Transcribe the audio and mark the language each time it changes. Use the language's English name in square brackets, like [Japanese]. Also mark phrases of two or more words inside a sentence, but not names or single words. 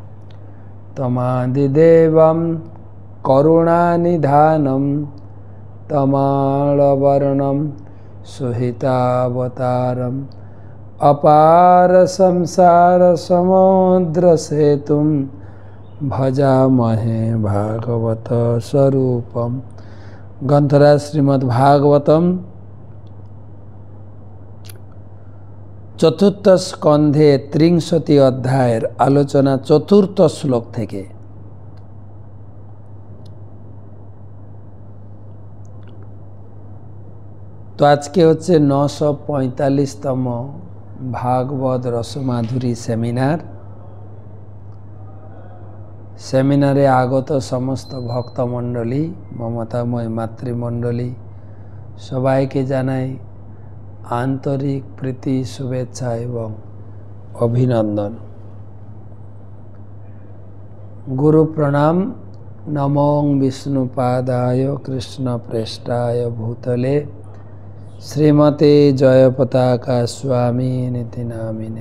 [Sanskrit] तमादिदेवं करुणानिधानं तमालवर्णं सुहितावतारम् अपार संसार समुद्र सेतुं भजामहे भागवत स्वरूपम्। [Bangla] গ্রন্থরাজ শ্রীমদ্ ভাগবতম চতুর্থ স্কন্ধে 63 অধ্যায়ের আলোচনা চতুর্থ শ্লোক থেকে। তো আজকে হচ্ছে 945তম ভাগবত রসমাধুরী সেমিনার। সেমিনারে আগত সমস্ত ভক্তমণ্ডলী মমতাময় মাতৃমণ্ডলী সবাইকে জানাই আন্তরিক প্রীতি শুভেচ্ছা এবং অভিনন্দন। গুরু প্রণাম। [Sanskrit] नमो विष्णुपादाय कृष्णप्रेष्ठाय भूतले श्रीमते जयपताका स्वामिनिति नामिने।